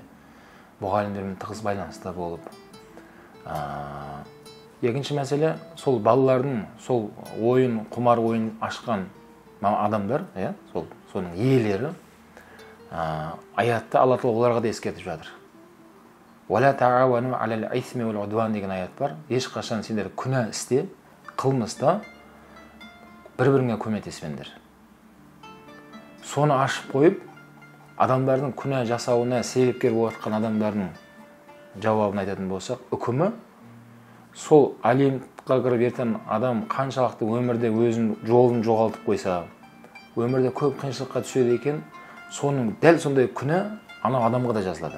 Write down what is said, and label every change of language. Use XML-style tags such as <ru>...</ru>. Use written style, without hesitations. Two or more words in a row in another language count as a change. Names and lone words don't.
<kk>Мұғалімдермен тығыз байланыста болып. Екінші мәселе, сол балалардың сол ойын, құмар ойын ашқан адамдар, соның иелері, аятта Алла Тағала оларға да ескертіп жатыр.</kk> <ar>ولا تعاونوا على الإثم والعدوان</ar> <kk>деген аят бар. Ешқашан сендер күнә істе, қылмыста бір-біріңе көмектеспеңдер. Соны ашып қойып, адамдардың күнә жасауына себепкер болып жатқан адамдардың жауабын айтатын болсақ, үкімі сол олимпқа кіріп ертең адам қаншалықты өмірде өзінің жолын жоғалтып қойса, өмірде көп қиыншылыққа түседі екен, соның дәл сондай күнә анау адамға да жазылады.</kk>